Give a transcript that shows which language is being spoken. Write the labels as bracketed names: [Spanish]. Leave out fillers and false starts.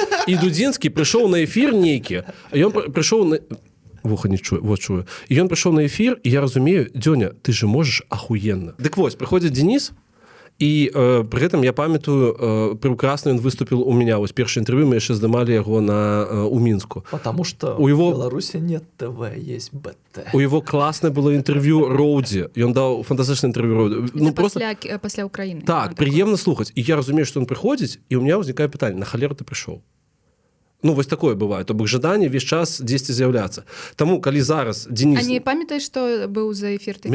[Belarusian] І Дудзінскі прыйшоў на эфір нейкі, а ён прыйшоў на вуха не чую, вот чую. І ён прыйшоў на эфір, і я разумею, Дзёня, [Russian] ты же [Belarusian] можаш ахуенна. Дык вось, прыходзіць Денис, і пры гэтым я памятаю, прекрасна ён выступіў у меня, вось першае інтэрв'ю, мы яшчэ здымалі яго у Мінску. [Russian] Потому что у его... в Беларуси нет ТВ, есть БТ. [Belarusian] У яго класнае было інтэрв'ю Роудзі, ён даў фантастычнае інтэрв'ю Роудзі. Ну, пасля Украіны. Так, прыемна слухаць. І я разумею, што ён прыходзіць, і [Russian] у меня [Belarusian] ўзнікае пытанне, на халеру ты прыйшоў? Ну, вось такое бывае, то бок жаданне ўвесь час дзесьці з'яўляцца. Таму калі зараз Денис... А не памятаеш, што быў за эфір такі?